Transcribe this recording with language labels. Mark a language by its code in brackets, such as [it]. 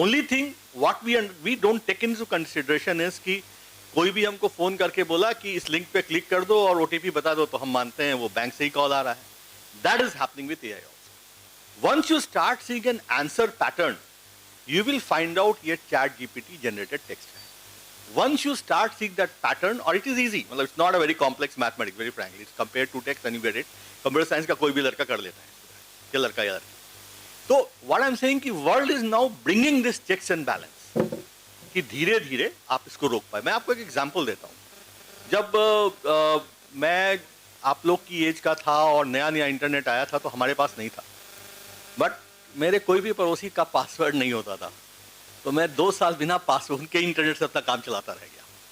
[en] only thing what we don't take into consideration is [hi] कि कोई भी हमको फोन करके बोला कि इस लिंक पे क्लिक कर दो और ओटीपी बता दो, तो हम मानते हैं वो बैंक से ही कॉल आ रहा है। [en] That is happening with AI also. Once you start seeing an answer pattern, you will find out [hi] ये chat GPT generated text है। [en] Once you start seeing that pattern, or it is easy, मतलब it's not a very complex mathematics, very frankly, it's compared to text and you get it। [hi] Computer science का कोई भी लड़का कर लेता है, या लड़का या लड़की। [en] तो what I'm saying कि world is now bringing this checks and balance, [hi] कि धीरे धीरे आप इसको रोक पाए। मैं आपको एक एग्जाम्पल देता हूँ। जब मैं आप लोग की एज का था और नया नया इंटरनेट आया था तो हमारे पास नहीं था, बट मेरे कोई भी पड़ोसी का पासवर्ड नहीं होता था, तो मैं 2 साल बिना पासवर्ड के इंटरनेट से अपना काम चलाता रह गया।